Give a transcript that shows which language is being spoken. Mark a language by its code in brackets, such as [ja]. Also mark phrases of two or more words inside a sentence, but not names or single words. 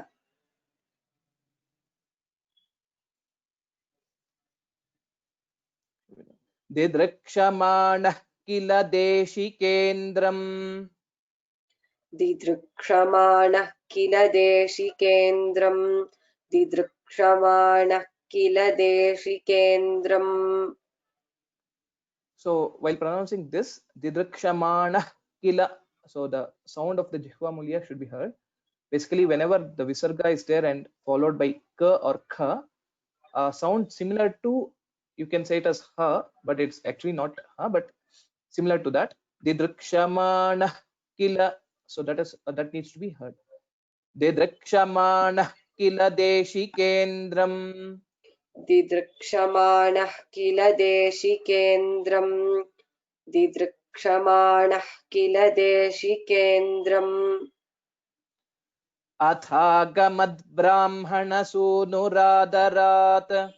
[sa] दिदृक्षमाणः किल देशिकेन्द्रम् दिदृक्षमाणः किल देशिकेन्द्रम् दिदृक्षमाणः किल देशिकेन्द्रम्. [en] So while pronouncing this [sa] दिदृक्षमाणः किल, [en] so the sound of the [sa] जिह्वा मूलीय [en] should be heard. Basically, whenever the visarga is there and followed by ka or kha, sound similar to, you can say it as ha, but it's actually not ha, but similar to that. [sa] दिदृक्षमाणः किल, [en] so that needs to be heard. [sa] दिदृक्षमाणः किल देशिकेन्द्रम्. दिदृक्षमाणः किल देशिकेन्द्रम् दिदृक्षमाणः किल देशिकेन्द्रम्. अथागमद् ब्राह्मणसूनुरादरात्